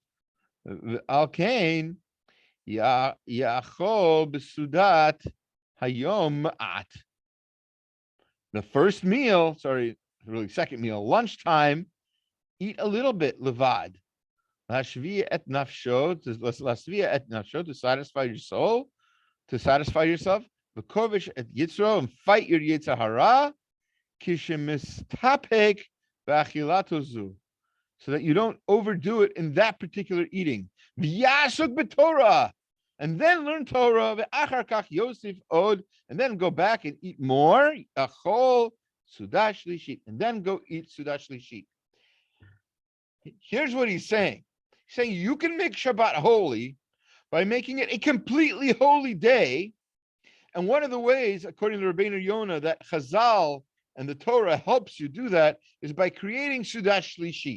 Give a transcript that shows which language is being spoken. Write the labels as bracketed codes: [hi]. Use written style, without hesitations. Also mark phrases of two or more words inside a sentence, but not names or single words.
[en] The first meal, really second meal, lunchtime, eat a little bit levad. To satisfy your soul, to satisfy yourself. [he] וכובש את יצרו, [en] and fight your [he] יצר הרע. כשמסתפק באכילה זו, [en] so that you don't overdo it in that particular eating. [he] ויעסוק בתורה, [en] and then learn Torah, [he] ואחר כך יוסיף עוד, [en] and then go back and eat more, [he] אכול סעודה שלישית, [en] and then go eat [he] סעודה שלישית. [en] Here's what he's saying. He's saying you can make Shabbat holy by making it a completely holy day. And one of the ways, according to Rabbeinu Yonah, that Chazal and the Torah helps you do that is by creating [he] סעודה שלישית.